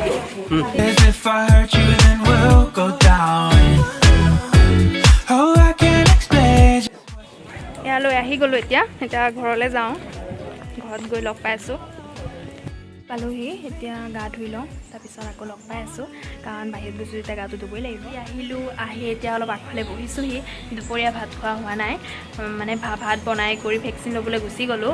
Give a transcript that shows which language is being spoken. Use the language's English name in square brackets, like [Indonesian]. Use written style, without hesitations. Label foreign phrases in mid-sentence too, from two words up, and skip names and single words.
[English] As if I hurt you, then we'll go down. Oh, I can't explain. [Assamese] ইয়ালৈ আহি গ'লো। এতিয়া ঘৰলৈ যাওঁ। ঘৰত গৈ লগ পাইছোঁ, পালোহি। এতিয়া গা ধুই লওঁ, তাৰপিছত আকৌ লগ পাই আছোঁ কাৰণ বাহিৰত গৈছোঁ এতিয়া গাটো ধুবই লাগিব। আহি এতিয়া অলপ আগফালে বহিছোঁহি। দুপৰীয়া ভাত খোৱা হোৱা নাই, মানে ভাত বনাই কৰি ভেকচিন ল'বলৈ গুচি গ'লোঁ।